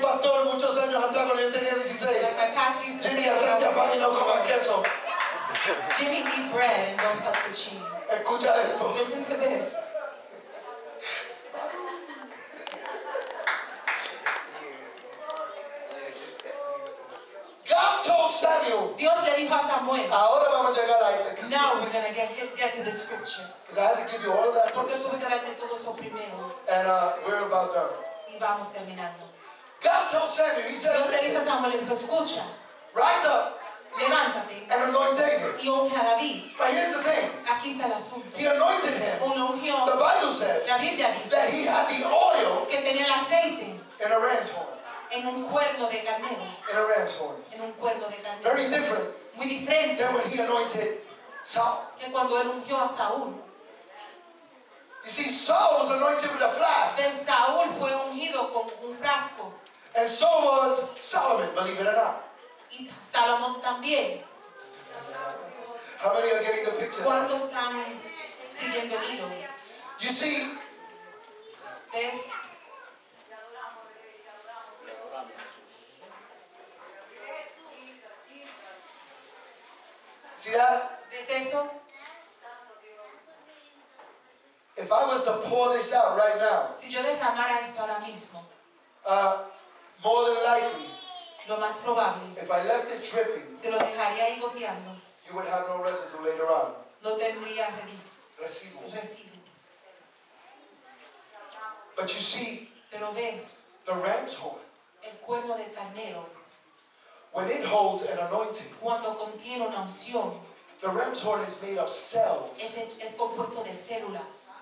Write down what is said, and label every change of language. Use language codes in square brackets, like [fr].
[es] pastor muchos años atrás cuando yo tenía 16. [en] Like my pastor used to say, [es] Jimmy, atente a [en] when I [es] pan y no [en] was [es] coma queso. [en] Jimmy, eat bread and don't touch the cheese. [es] Escucha esto. [en] Listen to this. God told Samuel, [es] Dios le dijo a Samuel, ahora vamos a llegar a este. [en] now we're going to get to the scripture. Because I had to give you all of that [es] Porque [en] first. [es] tuve que darte todo eso primero. [en] And we're about done. [es] Y vamos terminando. [en] God told Samuel, he said, [es] Dios le dijo a Samuel, le dijo, escucha, [en] rise up [es] levántate [en] and anoint David. [es] y unge a David. [en] But here's the thing. [es] Aquí está el asunto. [en] He anointed him. [es] Uno ungió, [en] The Bible says [es] la Biblia dice, [en] that he had the oil [es] que tenía el aceite [en] in a ram's horn. [es] en un cuerno de carnero. [en] In a ram's horn. [es] En un cuerno de carnero. [en] Very different [es] Muy diferente [en] than when he anointed Saul. [es] que cuando él ungió a Saúl. [en] You see, Saul was anointed with a flask. [es] Del Saúl fue ungido con un frasco. [en] And so was Solomon, believe it or not. [es] Y Salomón también. [en] How many are getting the picture? [es] ¿Cuántos están siguiendo el hilo? [en] You see, [es] ¿Ves? [en] see that? [es] ¿Ves eso? [en] If I was to pour this out right now, [es] Si yo derramara esto ahora mismo, [en] more than likely, [es] lo más probable, [en] if I left it dripping, [es] se lo dejaría ahí goteando. [en] you would have no residue later on. [es] No tendría Residual. residuo. [en] But you see, [es] Pero ves, [en] the ram's horn, [es] el cuerno del carnero, [en] when it holds an anointing, [es] cuando contiene una unción, [en] the ram's horn is made of cells. [es] es compuesto de células.